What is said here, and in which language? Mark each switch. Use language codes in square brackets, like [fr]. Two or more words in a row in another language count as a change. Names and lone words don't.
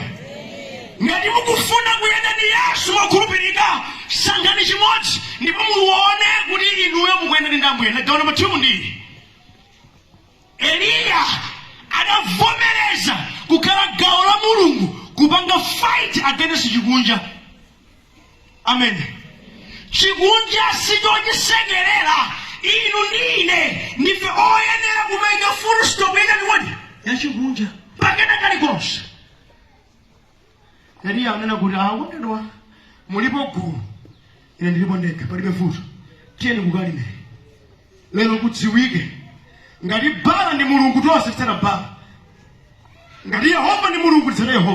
[ny] Ngati mukufuna kuyenda ndi Yesu wakhulupirika sankhani chimodzi ndipo muone kuti inuyo mukuyenda ndi Ambuye. Gawo namba 2 ndi Eliya adavomereza kukhala gawo la Mulungu kupanga [en] fight against [ny] chikunja. Amen. Chikunja sichochisekerera inu ndine ndife oyenera kumenya [en] full stop [ny] ndiwadi ya chikunja pakena kalikonse. Eliya anena kuti wondedwa mulipo gulu ine ndilipo ndekha palibe futo tiyeni kukalime lero kudziwike ngati Baala ndi mulungu tonse titsata Baala, ngati Yehova ndi mulungu titsata Yehova.